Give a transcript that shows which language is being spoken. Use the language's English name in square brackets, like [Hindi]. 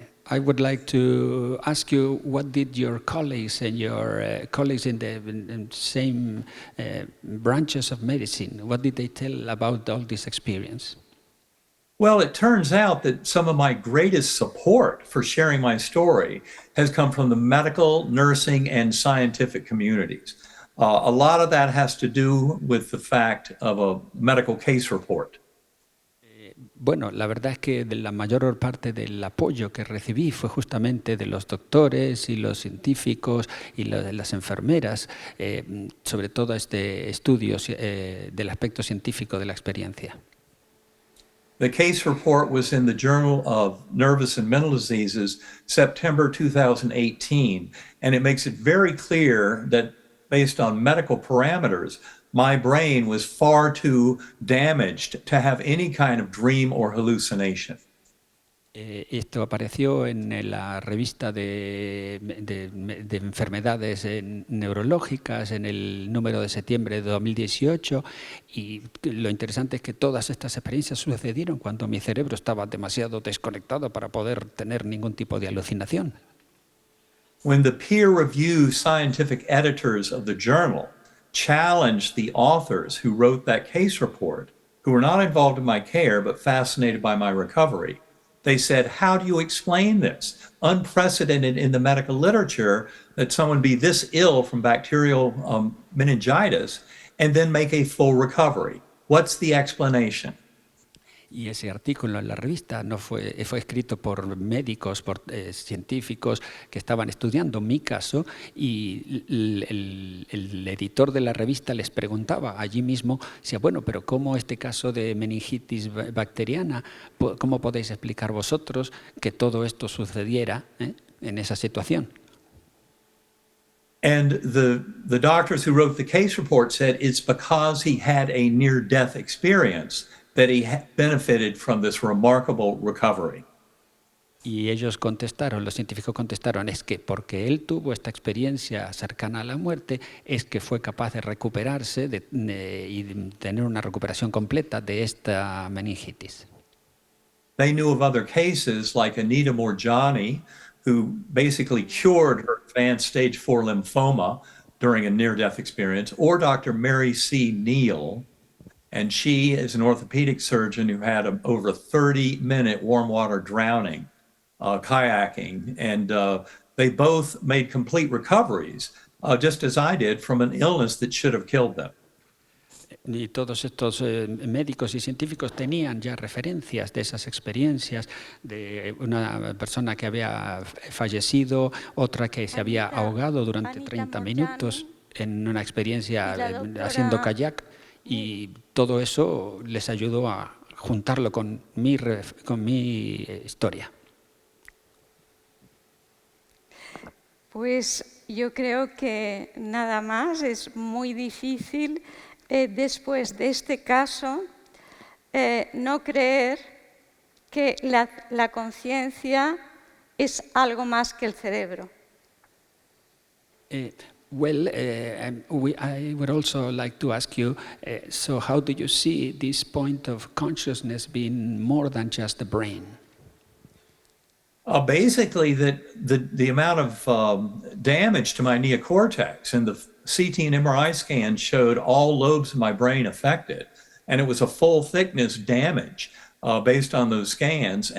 [English] I would like to ask you, what did your colleagues and your colleagues in the same branches of medicine, what did they tell about all this experience? Well, it turns out that some of my greatest support for sharing my story has come from the medical, nursing, and scientific communities. A lot of that has to do with the fact of a medical case report. [Spanish] Bueno, la verdad es que la mayor parte del apoyo que recibí fue justamente de los doctores y los científicos y de las enfermeras, sobre todo este estudio del aspecto científico de la experiencia. [English] The case report was in the Journal of Nervous and Mental Diseases, September 2018, and it makes it very clear that based on medical parameters, my brain was far too damaged to have any kind of dream or hallucination. [Spanish] Esto apareció en la revista de enfermedades neurológicas en el número de septiembre de 2018, y lo interesante es que todas estas experiencias sucedieron cuando mi cerebro estaba demasiado desconectado para poder tener ningún tipo de alucinación. [English] When the peer-reviewed scientific editors of the journal challenged the authors who wrote that case report, who were not involved in my care but fascinated by my recovery, they said, "How do you explain this? Unprecedented in the medical literature that someone be this ill from bacterial meningitis and then make a full recovery. What's the explanation?" [Spanish] Y ese artículo en la revista fue escrito por médicos, por científicos que estaban estudiando mi caso, y el editor de la revista les preguntaba allí mismo, bueno, pero ¿cómo este caso de meningitis bacteriana, cómo podéis explicar vosotros que todo esto sucediera en esa situación? [English] And the doctors who wrote the case report said it's because he had a near-death experience that he benefited from this remarkable recovery. [Spanish] Y ellos contestaron, los científicos contestaron, es que porque él tuvo esta experiencia cercana a la muerte, es que fue capaz de recuperarse y de tener una recuperación completa de esta meningitis. [English] They knew of other cases like Anita Moorjani, who basically cured her advanced stage 4 lymphoma during a near-death experience, or Dr. Mary C. Neal, and she is an orthopedic surgeon who had over 30-minute warm water drowning, kayaking, and they both made complete recoveries, just as I did, from an illness that should have killed them. [Spanish] Y todos estos médicos y científicos tenían ya referencias de esas experiencias, de una persona que había fallecido, otra que se había ahogado durante 30 minutos en una experiencia haciendo kayak, y todo eso les ayudó a juntarlo con mi historia. Pues yo creo que nada más, es muy difícil después de este caso no creer que la conciencia es algo más que el cerebro. [English] Well, I would also like to ask you, so how do you see this point of consciousness being more than just the brain? Basically, that the amount of damage to my neocortex and the CT and MRI scan showed all lobes of my brain affected, and it was a full thickness damage based on those scans.